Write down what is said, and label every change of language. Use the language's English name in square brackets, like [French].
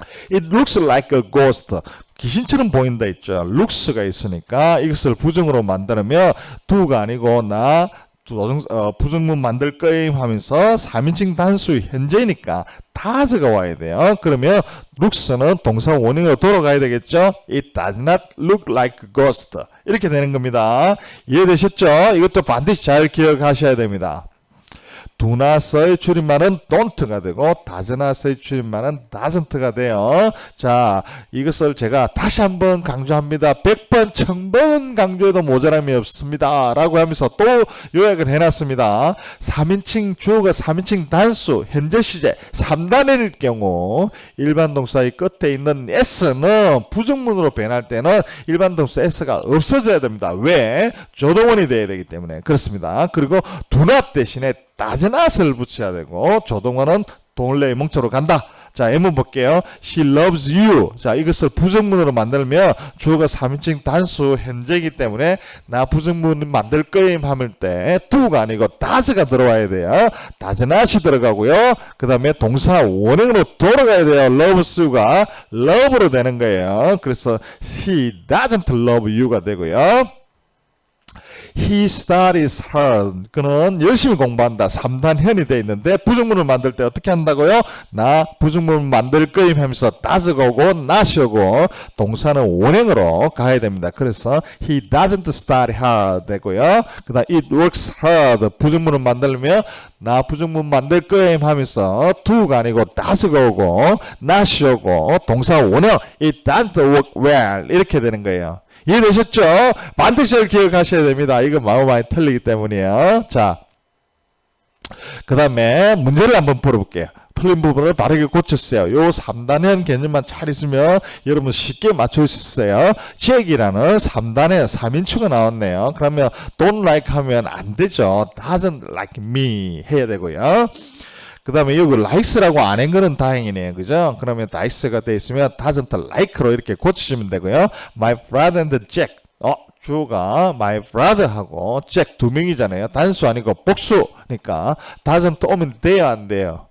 [English] It looks like a ghost. [Korean] 귀신처럼 보인다 있죠. looks가 있으니까 이것을 부정으로 만들면 do가 아니고 나 부정문 만들 거임 하면서 3인칭 단수 현재니까 does가 와야 돼요. 그러면 looks는 동사 원형으로 돌아가야 되겠죠. [English] It does not look like a ghost. [Korean] 이렇게 되는 겁니다. 이해되셨죠? 이것도 반드시 잘 기억하셔야 됩니다. do not의 줄임말은 don't가 되고 does not의 줄임말은 doesn't가 돼요. 자, 이것을 제가 다시 한번 강조합니다. 100번, 1000번 강조해도 모자람이 없습니다. 라고 하면서 또 요약을 해놨습니다. 3인칭 주어가 3인칭 단수, 현재 시제 3단원일 경우 일반 동사의 끝에 있는 s는 부정문으로 변할 때는 일반 동사 s가 없어져야 됩니다. 왜? 조동원이 돼야 되기 때문에 그렇습니다. 그리고 do not 대신에 does not을 붙여야 되고 조동원은 동일레의 멍처로 간다. 자, 예문 볼게요. [English] She loves you. [Korean] 자, 이것을 부정문으로 만들면 주어가 3인칭 단수 현재이기 때문에 나 부정문 만들 거임 하면 때 do가 아니고 does가 들어와야 돼요. does not이 들어가고요. 그 다음에 동사 원형으로 돌아가야 돼요. loves you가 love로 되는 거예요. 그래서 [English] she doesn't love you [Korean] 가 되고요. [English] He studies hard. [Korean] 그는 열심히 공부한다. 3단현이 되어 있는데 부정문을 만들 때 어떻게 한다고요? 나 부정문을 만들 거임 하면서 does가 오고 not이 오고 동사는 원형으로 가야 됩니다. 그래서 [English] he doesn't study hard [Korean] 되고요. 그 다음 [English] it works hard. [Korean] 부정문을 만들면 나 부정문 만들 거임 하면서 do가 아니고 does가 오고 not이 오고 동사 원형 [English] it doesn't work well [Korean] 이렇게 되는 거예요. 이해되셨죠? 반드시 기억하셔야 됩니다. 이거 마음 많이 틀리기 때문이에요. 자, 그 다음에 문제를 한번 풀어볼게요. 틀린 부분을 바르게 고쳤어요. 요 3단현 개념만 잘 있으면 여러분 쉽게 맞출 수 있어요. Jack이라는 3단의 3인칭가 나왔네요. 그러면 don't like 하면 안 되죠. [English] doesn't like me [Korean] 해야 되고요. 그 다음에 여기 likes라고 안 한 거는 다행이네요. 그죠? 그러면 likes가 돼 있으면 doesn't like로 이렇게 고치시면 되고요. My brother and Jack. 주어가 my brother하고 Jack 두 명이잖아요. 단수 아니고 복수니까 doesn't 오면 돼요, 안 돼요?